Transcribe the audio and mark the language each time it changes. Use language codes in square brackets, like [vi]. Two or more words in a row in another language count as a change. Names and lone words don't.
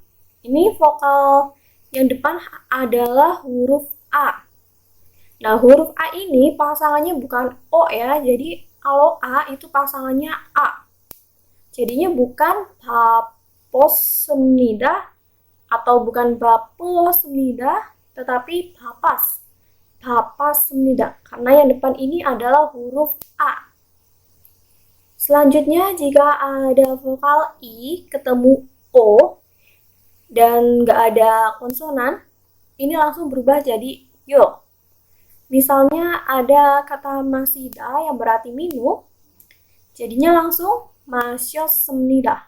[id] Ini vokal yang depan adalah huruf A. Nah, huruf A ini pasangannya bukan O ya, jadi kalau A itu pasangannya A. Jadinya bukan 바빴습니다 atau bukan 바쁘었습니다, tetapi 바pas. [ko] 바빴습니다. [id] Karena yang depan ini adalah huruf A. Selanjutnya, jika ada vokal I ketemu O, dan nggak ada konsonan, ini langsung berubah jadi yo. Misalnya ada kata masida yang berarti minum, jadinya langsung 마셨습니다.